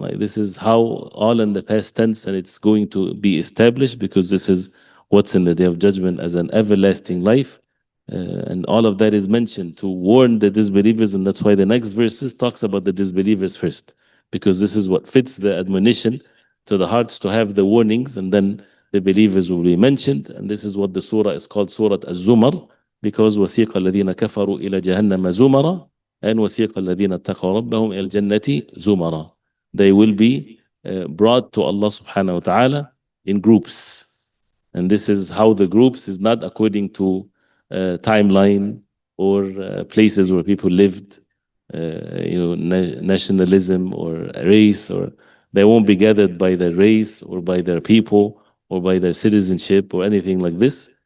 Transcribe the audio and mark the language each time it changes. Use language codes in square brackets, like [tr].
[en] Like, this is how all in the past tense, and it's going to be established, because this is what's in the Day of Judgment as an everlasting life. And all of that is mentioned to warn the disbelievers, and that's why the next verses talks about the disbelievers first, because this is what fits the admonition to the hearts, to have the warnings, and then the believers will be mentioned. And this is what the surah is called Surah Az-Zumar, because [ar] وَسِيقَ الَّذِينَ كَفَرُوا إِلَى جَهَنَّمَ زُمَرًا and وَسِيقَ الَّذِينَ اتَّقَوْا رَبَّهُمْ إِلَى الْجَنَّةِ زُمَرًا. [en] They will be brought to Allah subhanahu wa ta'ala in groups. And this is how the groups is not according to timeline or places where people lived, nationalism or race, or they won't be gathered by their race or by their people or by their citizenship or anything like this.